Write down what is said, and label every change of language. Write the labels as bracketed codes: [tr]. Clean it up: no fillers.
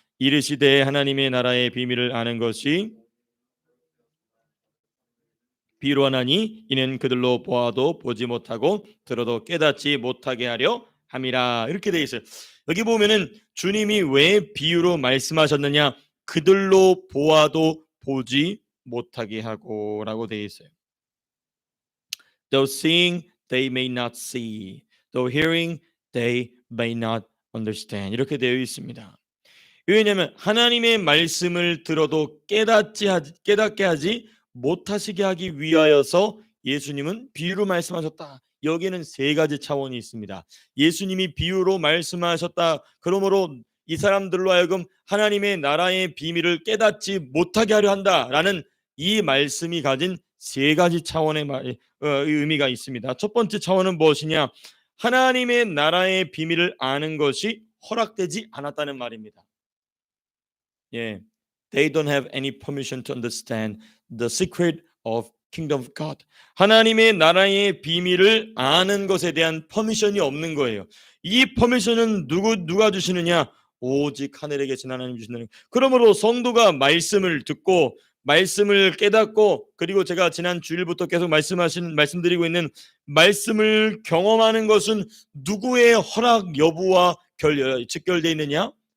[ko] 이르시되 하나님의 나라의 비밀을 아는 것이 비로하나니 이는 그들로 보아도 보지 못하고 들어도 깨닫지 못하게 하려 함이라. 이렇게 되어 있어요. 여기 보면은 주님이 왜 비유로 말씀하셨느냐? 그들로 보아도 보지 못하게 하고라고 되어 있어요. [en] Though seeing they may not see, though hearing they may not understand. [ko] 이렇게 되어 있습니다. 왜냐하면 하나님의 말씀을 들어도 깨닫게 하지 못하시게 하기 위하여서 예수님은 비유로 말씀하셨다. 여기는 세 가지 차원이 있습니다. 예수님이 비유로 말씀하셨다. 그러므로 이 사람들로 하여금 하나님의 나라의 비밀을 깨닫지 못하게 하려 한다라는 이 말씀이 가진 세 가지 차원의 의미가 있습니다. 첫 번째 차원은 무엇이냐? 하나님의 나라의 비밀을 아는 것이 허락되지 않았다는 말입니다. [en] 예, they don't have any permission to understand the secret of kingdom of God. [ko] 하나님의 나라의 비밀을 아는 것에 대한 퍼미션이 없는 거예요. 이 퍼미션은 누가 주시느냐? 오직 하늘에 계신 하나님 주시는. 그러므로 성도가 말씀을 듣고 말씀을 깨닫고 그리고 제가 지난 주일부터 계속 말씀드리고 있는 말씀을 경험하는 것은 누구의 허락 여부와 직결되어 있느냐?